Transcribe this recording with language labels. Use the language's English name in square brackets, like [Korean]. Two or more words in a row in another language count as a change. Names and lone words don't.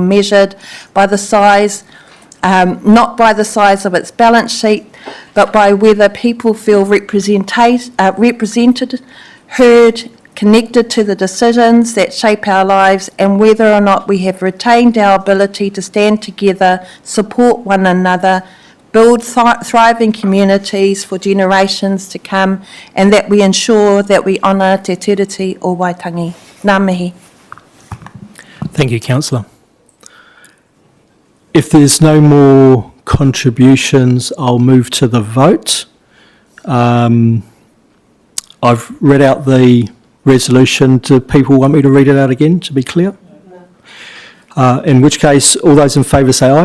[English] measured by the size, not by the size of its balance sheet, but by whether people feel represented, heard, connected to the decisions that shape our lives, and whether or not we have retained our ability to stand together, support one another, build thriving communities for generations to come, and that we ensure that we honour te tiriti o Waitangi. [Māori] Ngā mihi. [English] Thank you, Councillor. If there's no more contributions, I'll move to the vote. I've read out the resolution. Do people want me to read it out again, to be clear? In which case, all those in favour say aye.